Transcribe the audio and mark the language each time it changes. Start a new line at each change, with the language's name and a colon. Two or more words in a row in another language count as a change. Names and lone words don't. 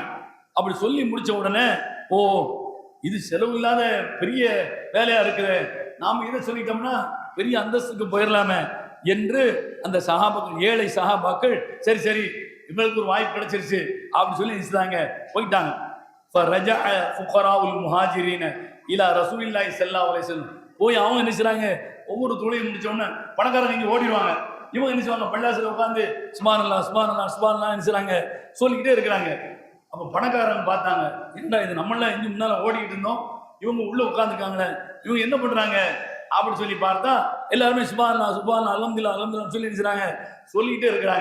Tamil: அப்படி சொல்லி முடிச்ச உடனே, ஓ இது செலவு இல்லாத பெரிய வேலையா இருக்குது, நாம இதை சொல்லிட்டோம்னா பெரிய அந்தஸ்துக்கு போயிடலாமே என்று அந்த சஹாபாக்கள், ஏழை சஹாபாக்கள், சரி சரி இவங்களுக்கு ஒரு வாய்ப்பு கிடைச்சிருச்சு அப்படின்னு சொல்லி நினைச்சாங்க, போயிட்டாங்க.
Arabic: فرجع فقراء المهاجرين الى رسول الله صلى الله عليه وسلم.
Tamil: போய் அவங்க நினைச்சாங்க, ஒவ்வொரு தொழில் முடிச்ச உடனே பணக்காரங்க இங்க ஓடிடுவாங்க, இவங்க நினைச்சாங்க பள்ளியாசில உட்காந்து
Arabic: سبحان الله سبحان الله سبحان الله
Tamil: நினைச்சாங்க, சொல்லிக்கிட்டே இருக்கிறாங்க. அப்ப பணக்காரங்க பார்த்தாங்க, என்னடா இது, நம்மளாம் இங்க முன்னால ஓடிக்கிட்டு இருந்தோம், இவங்க உள்ள உட்காந்துருக்காங்களே, இவங்க என்ன பண்றாங்க அப்படின்னு சொல்லி பார்த்தா எல்லாருமே
Arabic: سبحان الله سبحان الله الحمد لله الحمد لله
Tamil: சொல்லி நினைச்சாங்க, சொல்லிக்கிட்டே இருக்கிறாங்க.